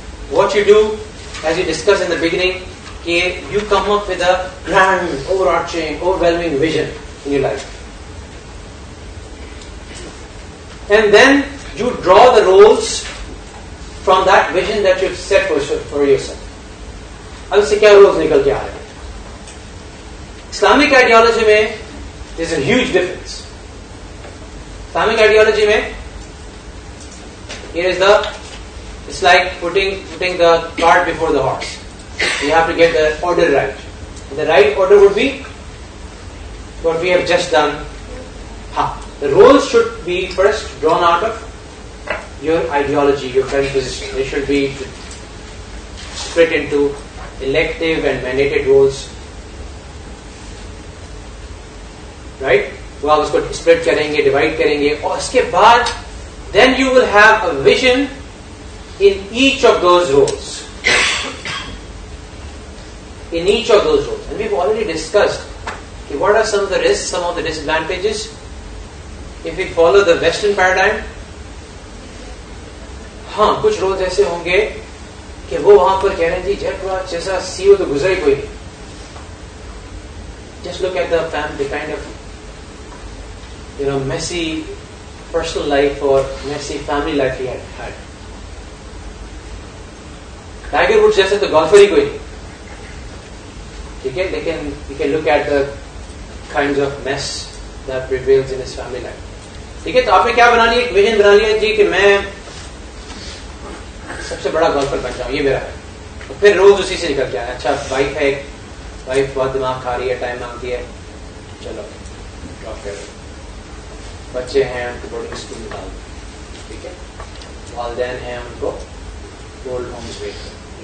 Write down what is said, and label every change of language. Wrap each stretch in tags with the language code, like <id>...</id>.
<en>What you do as you discuss in the beginning کہ you come up with a grand overarching overwhelming vision in your life and then you draw the roles from that vision that you've set for yourself.</en> <ur>اب اس سے کیا rules نکل کے آ رہے ہیں؟ Islamic ideology میں</ur> <en>there's a huge difference.</en> <ur>Islamic ideology میں</ur> <en>it's like putting the cart before the horse. You have to get the order right. The right order would be what we have just done. The roles should be first drawn out of your ideology, your current position. They should be split into elective and mandated roles. Right?</en> <ur>وہ آپ اس کو split کریں گے, divide کریں گے, اور اس کے بعد</ur> <en>then you will have a vision in each of those roles. In each of those roles. And we've already discussed what are some of the risks, some of the disadvantages if we follow the Western paradigm.</en> <ur>ہاں کچھ rules ایسے ہوں گے کہ وہ وہاں پر کہہ رہے ہیں جی جیسا سی او تو گزرا ہی کوئی نہیں.</ur> <en>Just look at the kind of messy personal life or messy family life he had.</en> <ur>Tiger words جیسے تو گولفر ہی کوئی نہیں. ٹھیک ہے, لیکن</ur> <en>you can look at the kinds of mess that prevails in his family life.</en> <ur>ٹھیک ہے, تو آپ نے کیا بنا لیا, ایک ویژن بنا لیا جی کہ میں سب سے بڑا گولفر بن جاؤں, یہ میرا ہے. تو پھر روز اسی سے نکل کے آیا. اچھا وائف ہے, وائف بہت دماغ کھا رہی ہے, ٹائم مانگتی ہے, چلو ڈراپ کر. بچے ہیں ان کو بورڈنگ اسکول نکال دو. ٹھیک ہے, والدین ہیں ان کو اولڈ ہومز بھیج دو.</ur>